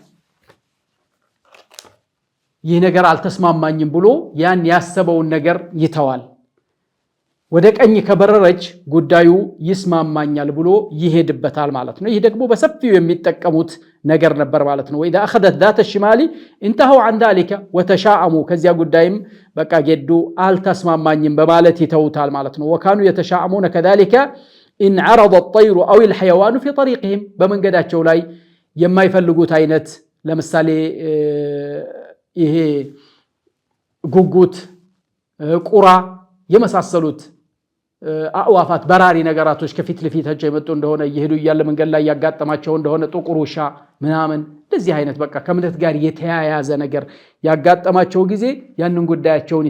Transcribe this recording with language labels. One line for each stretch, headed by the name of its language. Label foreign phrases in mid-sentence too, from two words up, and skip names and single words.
Amharic: ይህ ነገር አልተስማማኝም ብሎ ያን ያሰበውን ነገር ይተዋል ወደ ቀኝ ከበረረች ጉዳዩ ይስማማኛል ብሎ ይሄድበታል ማለት ነው ይህ ደግሞ በሰፊው የሚጠቀሙት ነገር ነበር ማለት ነው
Arabic: وإذا أخذت ذات الشمال انتهوا عن ذلك وتشاءموا
Amharic: ከዚያ ጉዳይም በቃ ገዱ አልተስማማኝም በማለት ይተውታል ማለት ነው
Arabic: وكانوا يتشاءمون كذلك إن عرض الطير أو الحيوان في طريقهم
Amharic: በመንገዳቸው ላይ የማይፈልጉት አይነት ለምሳሌ ይሄ ጉጉት ቁራ የመሳሰሉት አዋፋት በራሪ ነገራቶች ከፊት ለፊታቸው የመጡ እንደሆነ ይሄዱ ይያለ መንገድ ላይ ያጋጠማቸው እንደሆነ ጥቁር ውሻ ምናምን ለዚህ አይነት በቃ ከእምነት ጋር የተያያዘ ነገር ያጋጠማቸው ጊዜ ያንን ጉዳያቸውን